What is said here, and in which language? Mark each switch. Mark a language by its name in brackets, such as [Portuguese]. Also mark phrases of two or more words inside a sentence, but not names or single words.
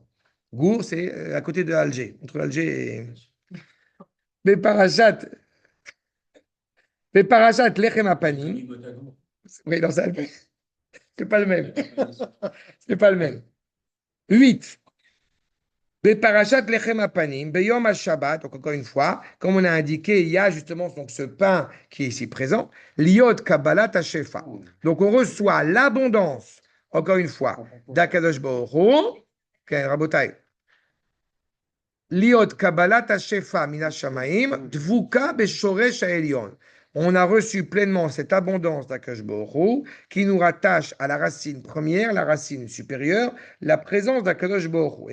[French] Gour, c'est à côté de Alger, entre Alger et... [Hebrew] Mais פרשת לחם הפנים. [French] Oui, non, c'est pas le même. C'est pas le même. 8. [Hebrew] פרשת לחם הפנים, ביום השבת, [French] donc encore une fois, comme on a indiqué, il y a justement donc, ce pain qui est ici présent, [Hebrew] להיות קבלת השפע. [French] Donc on reçoit l'abondance, encore une fois, d' [Hebrew] הקדוש ברוך הוא, רבותי, להיות קבלת השפע מן השמים, דבוקה בשורש העליון. [French] On a reçu pleinement cette abondance d' [Hebrew] הקדוש ברוך הוא [French] qui nous rattache à la racine première, la racine supérieure, la présence d' [Hebrew] הקדוש ברוך הוא.